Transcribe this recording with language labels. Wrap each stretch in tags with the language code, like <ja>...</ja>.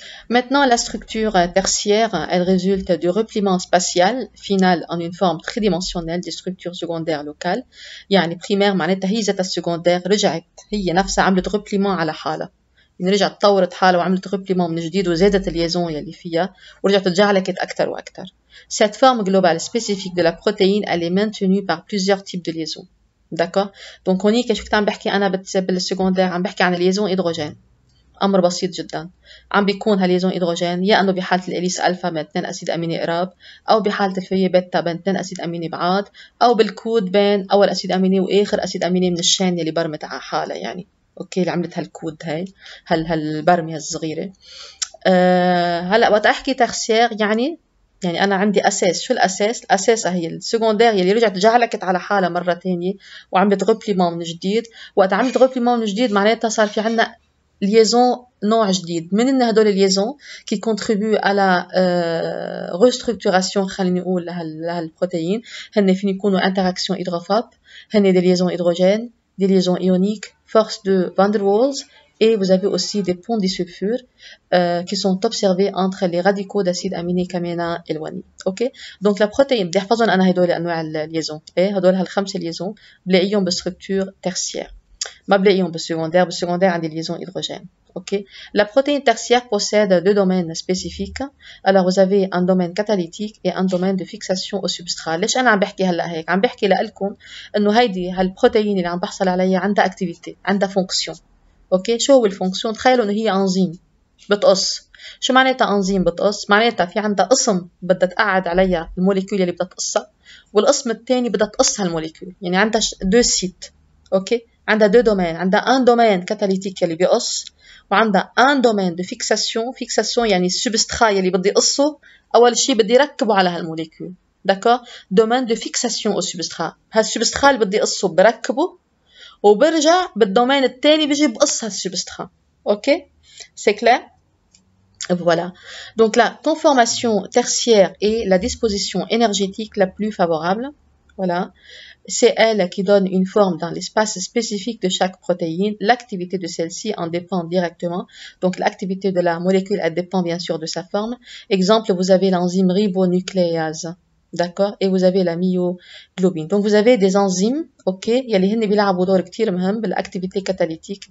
<fr>Maintenant, la structure tertiaire, elle résulte du repliement spatial final en une forme tridimensionnelle des structures secondaires locales.</fr> <ar>يعني primaire معناتها هي ذاتها السكوندير رجعت هي نفسها عملت repliement على حالها. يعني رجعت طورت حالها وعملت repliement من جديد وزادت الليزون يلي فيها ورجعت تجعلكت أكثر وأكثر.</ar> <fr>Cette forme globale spécifique de la protéine, elle est maintenue par plusieurs types de liaisons. D'accord?</fr> <ar>Donc هونيك شو كنت عم بحكي أنا بالسكوندير عم بحكي عن الليزون هيدروجين. امر بسيط جدا عم بيكون هالليزون هيدروجين يا انه بحاله الاليس الفا بين 2 اسيد اميني قراب او بحاله الفيه بيتا بين 2 اسيد اميني بعاد او بالكود بين اول اسيد اميني واخر اسيد اميني من الشين يلي برمت على حالها يعني اوكي اللي عملت هالكود هاي هالبرمه الصغيره. هلا وقت احكي ترسيير يعني انا عندي اساس. شو الاساس؟ الاساس هي السكوندير يلي رجعت جعلكت على حالها مره ثانيه وعملت غوبليمون من جديد. وقت عملت غوبليمون من جديد معناتها صار في عندنا liaison نوع جديد من هدول الليزون</ar> <fr>qui contribuent à la restructuration</fr> <ar>خلينا نقول لهالبروتين. هن فين يكونوا</ar> <fr>interaction hydrophobe،</fr> <ar>هن</ar> <fr>des liaisons hydrogènes، des liaisons ioniques، force de van der Waals et vous avez aussi des ponts disulfure qui sont observés entre les radicaux d'acides aminés</fr> <ar>كامينا</ar> <fr>éloignés.</fr> <ar>اوكي دونك</ar> <fr>la protéine</fr> <ar>بدي احفظهم انا هدول انواع الليزون. ايه هدول هالخمسه ليزون بلاقيهم بالستركتور tertiaire. ما بلاقيهم بالسكوندير. بالسكوندير عندي</ar> <fr>liaison hydrogène. Ok. La protéine tertiaire possède deux domaines spécifiques. Alors vous avez un domaine catalytique et un domaine de fixation au substrat.</fr> <ar>ليش أنا عم بحكي هلا هيك؟ عم بحكي لكم إنه هيدي هالبروتين اللي عم بحصل عليها عندها activité، عندها fonction. اوكي شو هو الفونكسيون؟ تخيلوا إنه هي أنزيم بتقص. شو معناتها أنزيم بتقص؟ معناتها في عندها قسم بدها تقعد عليها الموليكول اللي بدها تقصها والقسم الثاني بدها تقص هالموليكول. يعني عندها دو سيت. اوكي عندها دو دومين. عندها ان دومين كاتاليتيك يلي بيقص وعندها ان دومين دو فيكساسيون يعني السبسترا يلي بدي قصه اول شيء بدي ركبه على هالموليكول. داكور دومين دو فيكساسيون او سبسترا. هالسبسترا اللي بدي قصه بركبه وبرجع بالدومين الثاني بيجي بقص هالسبسترا.</ar> <fr>اوكي سي كلير. Voilà. Donc la conformation tertiaire est la disposition énergétique la plus favorable. Voilà. C'est elle qui donne une forme dans l'espace spécifique de chaque protéine. L'activité de celle-ci en dépend directement. Donc l'activité de la molécule, elle dépend bien sûr de sa forme. Exemple, vous avez l'enzyme ribonucléase. D'accord? Et vous avez la myoglobine. Donc vous avez des enzymes, ok?</fr> <ar>يلي هن بيلعبوا دور كتير مهم بال</ar> <fr>activité catalytique.</fr>